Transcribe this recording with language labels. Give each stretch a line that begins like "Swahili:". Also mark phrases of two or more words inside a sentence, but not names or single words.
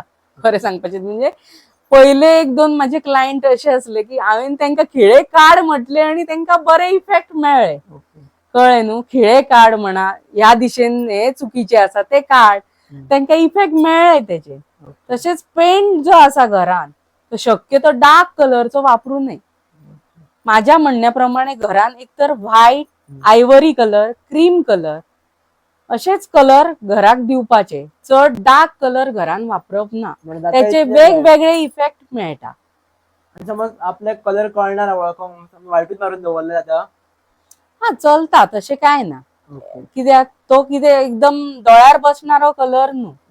Konkani: खरें सांगपाचें म्हणजे पयले 1-2 माझे क्लायंट असे असले की हांवेन तांकां खिळे काड म्हटले आणि तांकां बरे इफेक्ट मेळ्ळे. कळ्ळें न्हू. खिळे काड म्हणा, ह्या दिशेन हे चुकीचे आसा ते काड, तांकां इफेक्ट मेळ्ळे तेचे. तसेच पेंट जो आसा घरान तो शक्यतो डार्क कलरचो वापरू नये. माझ्या म्हणण्याप्रमाणे घरान एकतर व्हाईट, आयव्हरी कलर, क्रीम कलर असेच कलर घराक दिवपाचे. चड डार्क कलर घरान वापरप ना. त्याचे वेगवेगळे इफेक्ट मेळटा. समज आपल्याक कलर कळना वळखोंक व्हायटूच मारून दवरले जाता. हा चलता, तशें काय ना. कित्याक तो कितें एकदम दोळ्यार बसणारो कलर न्हू.